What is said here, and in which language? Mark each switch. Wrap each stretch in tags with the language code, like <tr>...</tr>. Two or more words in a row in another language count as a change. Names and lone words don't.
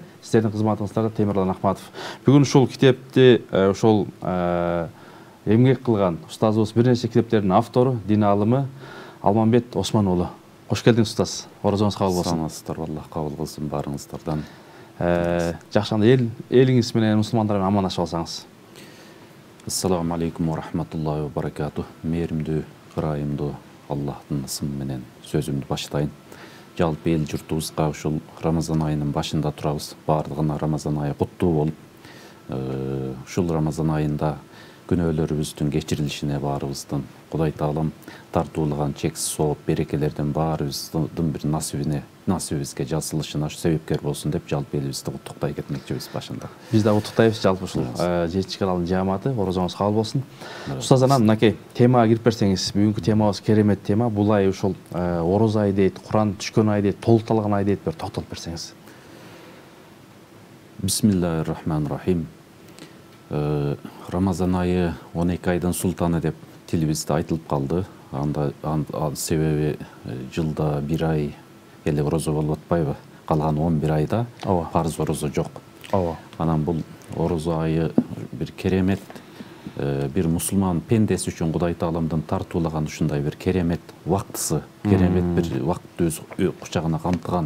<ky>Сиздердин кызматыңыздарда Темирлан Акматов. Бүгүн ушул китепти ушул эмгек кылган устазыбыз, бир нече китептердин автору, дин аалымы Алмамбет Осман уулу. Кош келдиңиз устаз. Орозоңуз кабыл болсун. Саламатсыздар, Аллах кабыл кылсын барыңыздардан. Жакшанда элиңиз менен мусулмандар менен амандашып алсаңыз.</ky> <ar>السلام عليكم ورحمة الله وبركاته.</ar> <ky>Мээримдүү, ырайымдуу Аллахтын ысымы менен сөзүмдү баштайын. Жалпы эл журтубузга ушул Рамазан айынын башында турабыз. Бардыгына Рамазан айы куттуу болуп, ушул Рамазан айында күнөөлөрүбүздүн кечирилишине баарыбыздын Кудай Таалам тартуулаган чексиз сооп берекелерден баарыбыздын бир насибибизге жазылышына ушу себепкер болсун деп жалпы элибизди куттуктай кетмекчибиз башында. Биз да куттуктайбыз жалпы ушул 7-каналдын жааматы, орозоңуз кабыл болсун. Устаз, анан мынакей темага кирип берсеңиз, бүгүнкү темабыз керемет тема. Бул ай ушул ороз ай дейт, Куран түшкөн ай дейт, толукталган ай дейт, бир токтолуп берсеңиз.</ky> <ar>بسم الله الرحمن الرحيم.</ar> <ky>Рамазан айы 12 айдын султаны деп тилибизде айтылып калды. Анда себеби жылда бир ай эле орозо болуп атпайбы? Калган 11 айда парыз орозо жок. Анан бул орозо айы бир керемет, бир мусулман пендеси үчүн Кудай Тааламдын тартуулаган ушундай бир керемет вактысы, керемет бир вактты өз кучагына камтыган.</ky>